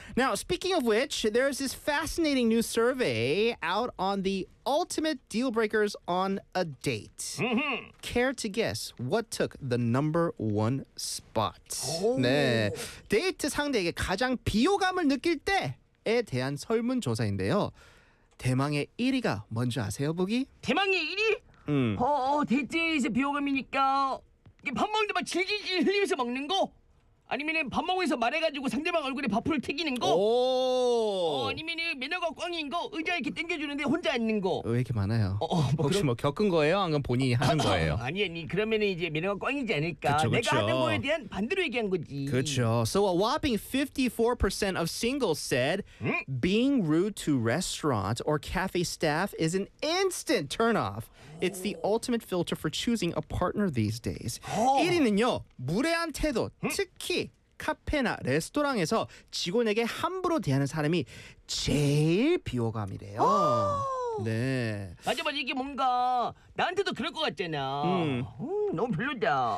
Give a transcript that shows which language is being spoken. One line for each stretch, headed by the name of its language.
English: Now, speaking of which, there's this fascinating new survey out on the ultimate deal breakers on a date. Mm-hmm. Care to guess what took the number one spot? Oh.
Korean: 네, 데이트 상대에게 가장 비호감을 느낄 때에 대한 설문조사인데요. 대망의 1위가 뭔지 아세요, 보기? 대망의 1위? 데이트에서 비호감이니까... 밥 먹는데 막 질질질 흘리면서 먹는 거? 아니면은 밥 먹으면서 말해가지고 상대방 얼굴에 밥풀을 튀기는 거? 아니면은 매너가 꽝인 거? 의자 이렇게 당겨주는데 혼자 앉는 거? 왜 이렇게 많아요? 그럼... 혹시 뭐 겪은 거예요? 아니면 본인이 하는 거예요? 아니 그러면은 이제 매너가 꽝이지 않을까? 그쵸. 내가 하는 거에 대한 반대로 얘기한 거지. 그렇죠.
English: So a whopping 54% of singles said being rude to restaurant or cafe staff is an instant turn off. It's the ultimate filter for choosing a partner these days.
Korean: 1위는요, 무례한 태도, 특히 카페나 레스토랑에서 직원에게 함부로 대하는 사람이 제일 비호감이래요. 네. 맞아. 이게 뭔가 나한테도 그럴 것 같잖아. 너무 별로다.